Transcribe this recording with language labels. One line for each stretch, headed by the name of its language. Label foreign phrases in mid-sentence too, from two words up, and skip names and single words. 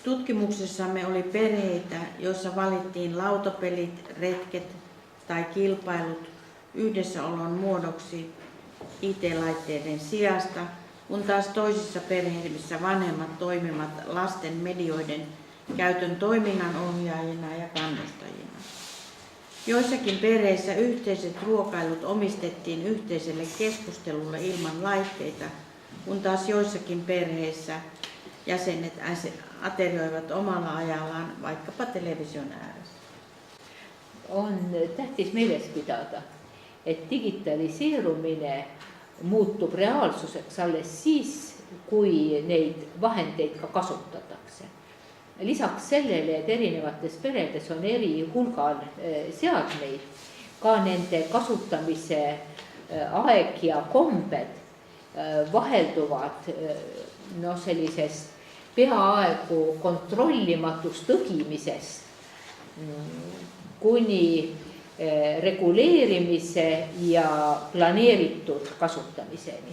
Finnish: Tutkimuksessamme oli perheitä, joissa valittiin lautapelit, retket tai kilpailut yhdessäolon muodoksi IT-laitteiden sijasta, kun taas toisissa perheissä vanhemmat toimivat lasten medioiden käytön toiminnanohjaajina ja kannustajina. Joissakin perheissä yhteiset ruokailut omistettiin yhteiselle keskustelulle ilman laitteita, kun taas joissakin perheissä jäsenet aterioivat omalla ajallaan vaikkapa television ääressä.
Estonian: On tähtis meeles pidada, et digitaliseerumine muutub reaalsuseks alles siis, kui neid vahendeid ka kasutatakse. Lisaks sellele, et erinevates peredes on eri hulgal seadmeid, ka nende kasutamise aeg ja kombed vahelduvad sellisest peaaegu kontrollimatust tõgimisest kuni reguleerimise ja planeeritud kasutamiseni.